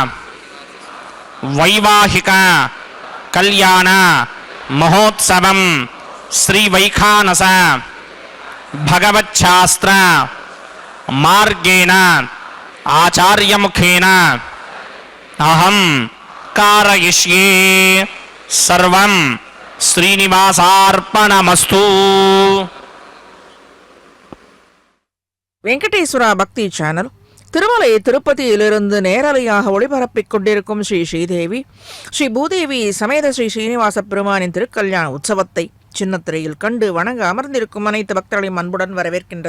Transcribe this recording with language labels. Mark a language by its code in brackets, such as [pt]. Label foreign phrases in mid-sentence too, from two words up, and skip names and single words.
[sa] वैवाहिक कल्याण महोत्सवं श्री वैखानस भगवच्छास्त्र मार्गेण आचार्य मुखेन अहं कारयिष्ये सर्वं श्रीनिवासार्पणमस्तु. [ta] வெங்கடேஸ்வரா பக்தி சேனல் திருமலை திருப்பதியிலிருந்து நேரலையாக ஒளிபரப்பிக் கொண்டிருக்கும் ஸ்ரீ ஸ்ரீதேவி ஸ்ரீ பூதேவி சமேத ஸ்ரீ ஸ்ரீனிவாச பெருமானின் திருக்கல்யாண உற்சவத்தை சின்னத்திரையில் கண்டு வணங்க அமர்ந்திருக்கும் அனைத்து பக்தர்களையும் அன்புடன் வரவேற்கின்றது.